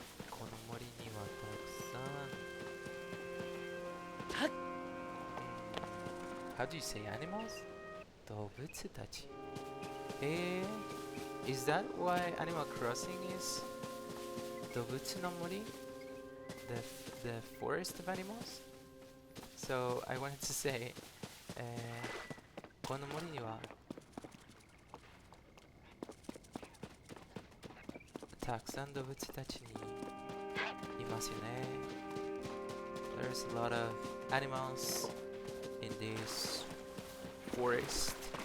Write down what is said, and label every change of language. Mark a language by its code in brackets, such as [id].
[ja] この森にはたくさん。 [en] How do you say animals? 動物たち。 Is that why Animal Crossing is 動物の森? The forest of animals? So I wanted to say [ja] この森にはたくさん動物たちにいますよね。 [en] There's a lot of animals in this forest.